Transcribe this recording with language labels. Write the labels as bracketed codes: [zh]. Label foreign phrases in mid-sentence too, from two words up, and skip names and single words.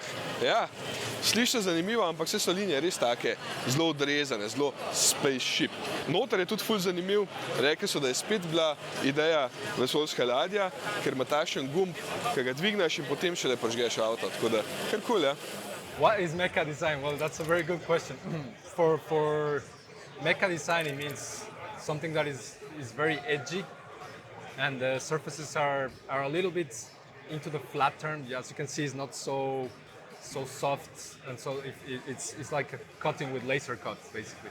[sl] Ja, sliši se zanimivo, ampak vse so linije res take zelo odrezane, zelo spaceship. Noter je tudi ful zanimiv, rekli so, da je spet bila ideja vesoljska ladja, ker ima takšen gumb, ki ga dvigneš in potem šele prižgeš avto, tako da kar kul, ja. [en] What is mecha design? Well, that's a very good question. For mecha design, it means something that is very edgy, and the surfaces are a little bit into the flat turn. As you can see, it's not so soft, and so it's like a cutting with laser cuts, basically.